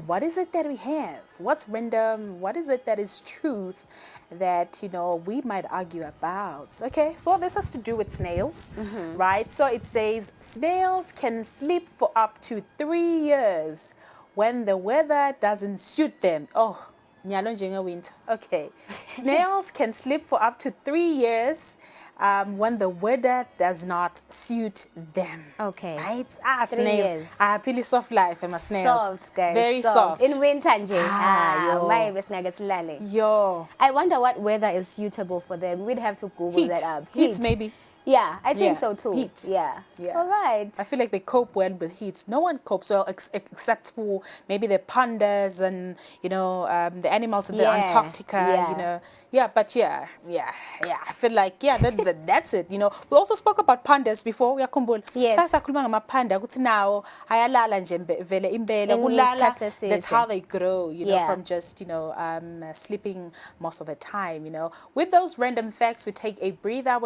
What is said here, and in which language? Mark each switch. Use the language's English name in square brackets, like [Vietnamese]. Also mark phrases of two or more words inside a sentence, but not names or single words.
[English] What is it that we have? What's random? What is it that is truth that, you know, we might argue about? Okay, so this has to do with snails, right? So it says snails can sleep for up to 3 years when the weather doesn't suit them. [Swati] Oh, nyalo njenga winter. [English] Okay, snails can sleep for up to 3 years when the weather does not suit them. Okay. Right? Snails. Really soft life, my snails. Soft, guys. Very soft. In winter, Yo. I wonder what weather is suitable for them. We'd have to Google that up. Heat, maybe. Yeah, I think Yeah, so too. heat. Yeah. Yeah. All right. I feel like they cope well with heat. No one copes well except for maybe the pandas and, the animals in the Yeah. Antarctica, Yeah. Yeah, but yeah. I feel like, that's it. We also spoke about pandas before. [Zulu] Uyakhumbula. [English] Yes. [Zulu] Sakhuluma ngamaphanda ukuthi nawo ayalala nje vele imbele Ngelinye kulala. isikhathi [English] That's [Zulu] eside. [English] how they grow, Yeah. from just, sleeping most of the time, With those random facts, we take a breather.